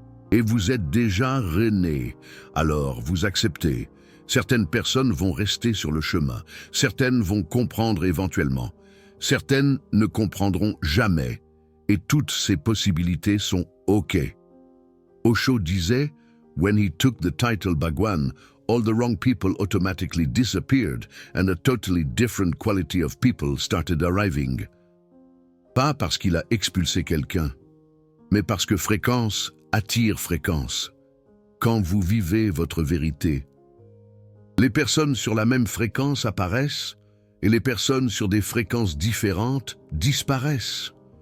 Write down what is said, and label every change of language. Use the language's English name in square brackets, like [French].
[French] Et vous êtes déjà rené, alors vous acceptez. Certaines personnes vont rester sur le chemin, certaines vont comprendre éventuellement, certaines ne comprendront jamais, et toutes ces possibilités sont OK. Osho disait, [English] When he took the title Bhagwan, all the wrong people automatically disappeared and a totally different quality of people started arriving. [French] Pas parce qu'il a expulsé quelqu'un, mais parce que fréquence attire fréquence. Quand vous vivez votre vérité, les personnes sur la même fréquence apparaissent et les personnes sur des fréquences différentes disparaissent.